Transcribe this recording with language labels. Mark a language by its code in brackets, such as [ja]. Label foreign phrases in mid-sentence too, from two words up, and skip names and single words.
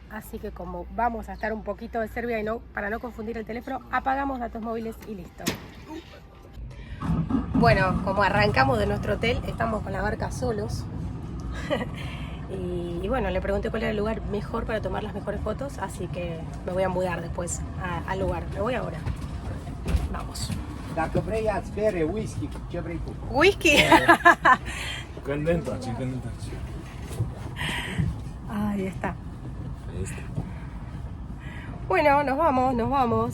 [es] Así que como vamos a estar un poquito de Serbia y no, para no confundir el teléfono, apagamos datos móviles y listo. Bueno, como arrancamos de nuestro hotel, estamos con la barca solos. Y bueno, le pregunté cuál era el lugar mejor para tomar las mejores fotos, así que me voy a mudar después al lugar. Me voy ahora. Vamos. [ro] Dacă vrei, ia-ți bere, whisky, ce vrei tu. [es] ¿Whisky? [ro] Când întoarce. [es] Ahí está. Bueno, nos vamos.